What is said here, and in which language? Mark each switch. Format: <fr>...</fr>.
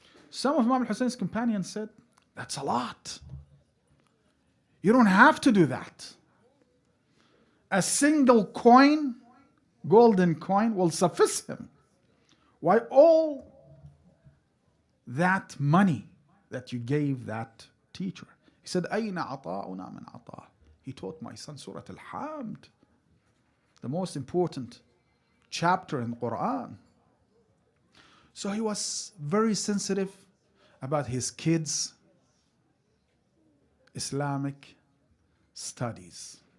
<en>Some of Imam al-Hussain's companions said, that's a lot. You don't have to do that. A single coin, golden coin, will suffice him. Why all that money that you gave that teacher? He said,</en> <ar>أَيْنَ عَطَاؤُنَا مِنْ عَطَاءٍ.</ar> <en>He taught my son Surah al-Hamd, the most important chapter in the Quran. So he was very sensitive about his kids' Islamic studies.</en>